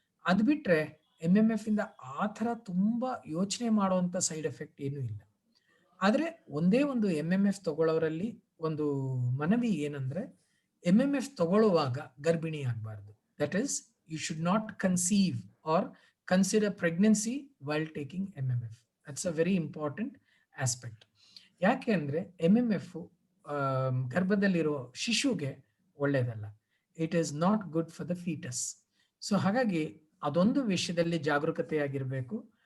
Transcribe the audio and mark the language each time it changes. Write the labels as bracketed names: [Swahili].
[Kannada] ಅದು ಬಿಟ್ರೆ MMF ಇಂದ ಆ ತರ ತುಂಬಾ ಯೋಚನೆ ಮಾಡುವಂತ ಸೈಡ್ ಎಫೆಕ್ಟ್ ಏನೂ ಇಲ್ಲ. ಆದ್ರೆ ಒಂದೇ ಒಂದು MMF ತಗೊಳ್ಳೋರಲ್ಲಿ ಒಂದು ಮನವಿ ಏನಂದ್ರೆ, MMF ತಗೊಳ್ಳುವಾಗ ಗರ್ಭಿಣಿ ಆಗಬಾರ್ದು. [English] That is, you should not conceive or consider pregnancy while taking MMF. That's a very important aspect. [Kannada] ಯಾಕೆ ಅಂದ್ರೆ MMF ಗರ್ಭದಲ್ಲಿರೋ ಶಿಶುಗೆ ಒಳ್ಳೇದಲ್ಲ. [English] It is not good for the foetus. [Kannada] So ಹಾಗಾಗಿ ಅದೊಂದು ವಿಷಯದಲ್ಲಿ ಜಾಗರೂಕತೆಯಾಗಿರ್ಬೇಕು.